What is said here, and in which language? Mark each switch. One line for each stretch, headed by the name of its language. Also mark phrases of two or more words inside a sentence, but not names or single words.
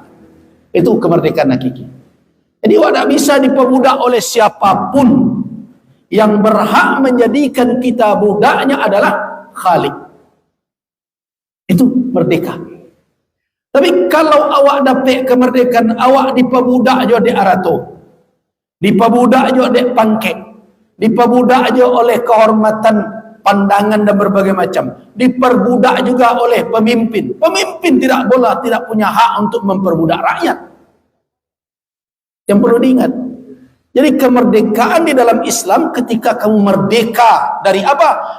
Indonesian: Itu kemerdekaan hakiki. Jadi tidak bisa diperbudak oleh siapapun. Yang berhak menjadikan kita budaknya adalah Khalik. Itu merdeka. Tapi kalau awak dapat kemerdekaan, awak diperbudak je di arato, diperbudak je di pangkek, diperbudak je oleh kehormatan pandangan dan berbagai macam, diperbudak juga oleh pemimpin. Pemimpin tidak boleh, tidak punya hak untuk memperbudak rakyat. Yang perlu diingat. Jadi kemerdekaan di dalam Islam, ketika kamu merdeka dari apa?